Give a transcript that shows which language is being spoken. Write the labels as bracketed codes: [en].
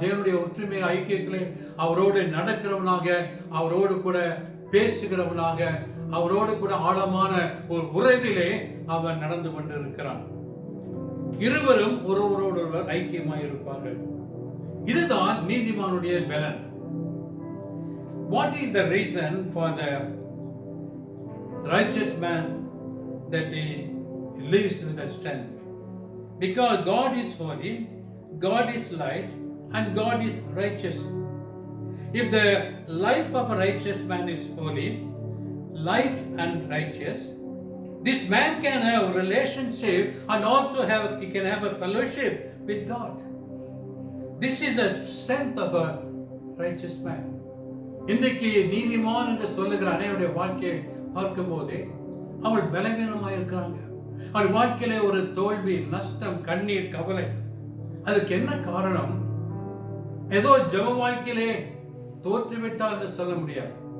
[ta] தேவனுடைய ஒற்றுமை ஐக்கியத்திலே அவரோடு நடக்கிறவனாக, அவரோடு கூட பேசுகிறவனாக, அவரோடு கூட ஆழமான ஒரு உறவிலே அவன் நடந்து கொண்டிருக்கிறான். இருவரும் ஒருவரோடு ஒருவர் ஐக்கியமாய் இருப்பார்கள். இதுதான் நீதிமானுடைய பலன். [en] What is the reason for the righteous man that he lives with the strength? Because God is holy, God is light, and God is righteous. If the life of a righteous man is holy, light, and righteous, this man can have a relationship and also he can have a fellowship with God. This is the strength of a righteous man. [ta] இன்றைக்கு நீதிமான் என்று சொல்லுகிற அனைவருடைய வாழ்க்கையை பார்க்கும் போது அவள் பலவீனமாக இருக்கிறாங்க. அவள் வாழ்க்கையில ஒரு தோல்வி, நஷ்டம், கண்ணீர், கவலை. அதுக்கு என்ன காரணம்? ஏதோ ஜெப வாழ்க்கையிலே தோற்றுவிட்டால் என்று சொல்ல முடியாது.